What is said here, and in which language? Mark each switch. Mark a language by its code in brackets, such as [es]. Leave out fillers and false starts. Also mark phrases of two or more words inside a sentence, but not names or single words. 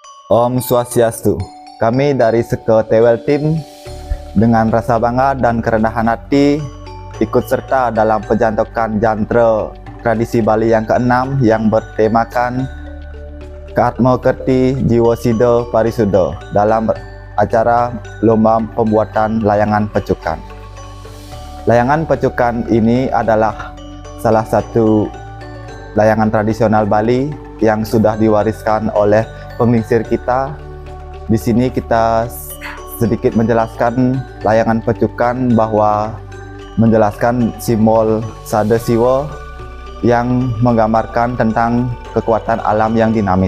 [ban] Om Swastiastu. [id] Kami dari Seke Tewel Team dengan rasa bangga dan kerendahan hati ikut serta dalam penjantokan jantra tradisi Bali yang ke-6 yang bertemakan Keatmo Kerti Jiwo Sido Parisudo dalam acara lomba pembuatan layangan pecukan. Layangan pecukan ini adalah salah satu layangan tradisional Bali yang sudah diwariskan oleh penglingsir kita. Di sini kita sedikit menjelaskan layangan pecukan bahwa menjelaskan simbol Sada Siwa yang menggambarkan tentang kekuatan alam yang dinamis.